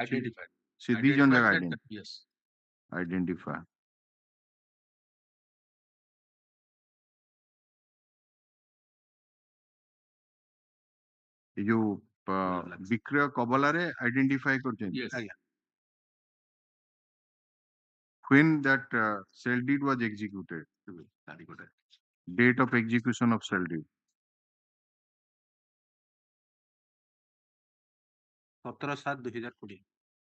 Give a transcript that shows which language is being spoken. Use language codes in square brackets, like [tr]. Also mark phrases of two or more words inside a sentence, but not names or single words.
[or] ଆଇଡେଣ୍ଟିଫାୟର, ସେ ଦି ଜଣ ଯାକ ୟେସ୍ ଆଇଡେଣ୍ଟିଫାଏ. ଏ ଯୋଉ ବିକ୍ରୟ କବଲାରେ ଆଇଡେଣ୍ଟିଫାଏ କରୁଛନ୍ତି. [en] When that sale deed was executed, date of execution of sale deed. 17/7/2020.